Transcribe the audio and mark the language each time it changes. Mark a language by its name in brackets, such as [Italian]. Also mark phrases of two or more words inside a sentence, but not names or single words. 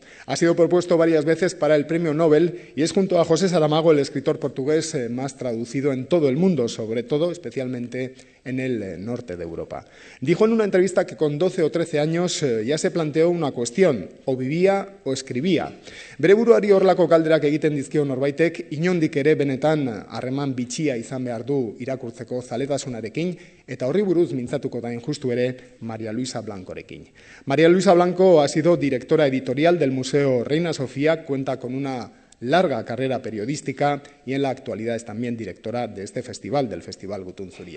[Spanish] Ha sido propuesto varias veces para el Premio Nobel y es junto a José Saramago el escritor portugués más traducido en todo el mundo, sobre todo, especialmente en el norte de Europa. Dijo en una entrevista que con 12 o 13 años ya se planteó una cuestión, o vivía o escribía. [Basque] Bere buruari horlako galderak egiten dizkio norbaitek, inondik ere benetan harreman bitxia izan behar du irakurtzeko zaletasunarekin, eta horri buruz mintzatuko da justu ere María Luisa Blancorekin. [Spanish] María Luisa Blanco ha sido directora editorial del Museo Reina Sofía, cuenta con una larga carrera periodística y en la actualidad es también directora de este festival, del Festival Gutun Zuria.